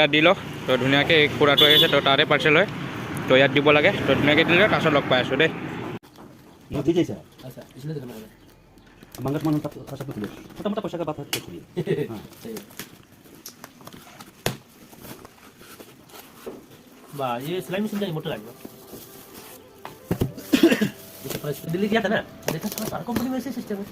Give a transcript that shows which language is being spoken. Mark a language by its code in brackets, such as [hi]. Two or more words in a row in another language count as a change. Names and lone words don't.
[as] দি লওঁ তো ধুনীয়াকৈ এই খুৰাটো আহিছে তো তাৰে পাৰ্চেল হয় তো ইয়াত দিব লাগে তো ধুনীয়াকৈ দিলে তাৰপিছত লগ পাই আছোঁ দেই [hi] ये सिलाई मशीन का मोटर आएगा दिल्ली गया था ना देखा था सारा कंपनी में ऐसे सिस्टम है